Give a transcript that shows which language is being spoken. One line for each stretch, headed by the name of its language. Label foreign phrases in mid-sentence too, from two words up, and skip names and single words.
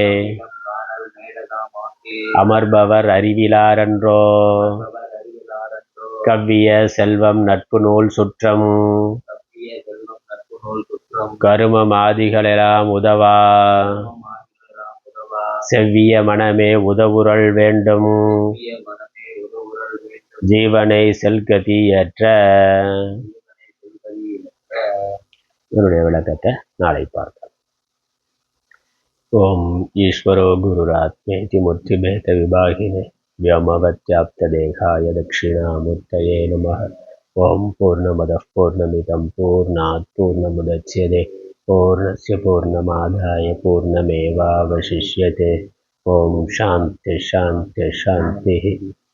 Tamil: அமர்பவர் அறிவிலாரன்றோ, கவ்விய செல்வம் நட்பு நூல் சுற்றம், கரும மாதிகளெல்லாம் உதவா, செவ்விய மனமே உதவுரல் வேண்டும், ஜீவனை செல்கதி ஏற்ற. இதனுடைய விளக்கத்தை நாளை பார்க்கலாம்.
Sanskrit: ॐ ईश्वरो गुरुरात्मेति मूर्तिभेद विभागिने व्योमवत्याप्तदेहाय दक्षिणामूर्तये नमः. ओम पूर्णमदः पूर्णमिदं पूर्णात् पूर्णमुदच्यते पूर्णस्य पूर्णमादाय पूर्णमेवावशिष्यते. ओम शान्ति शान्ति शान्तिः.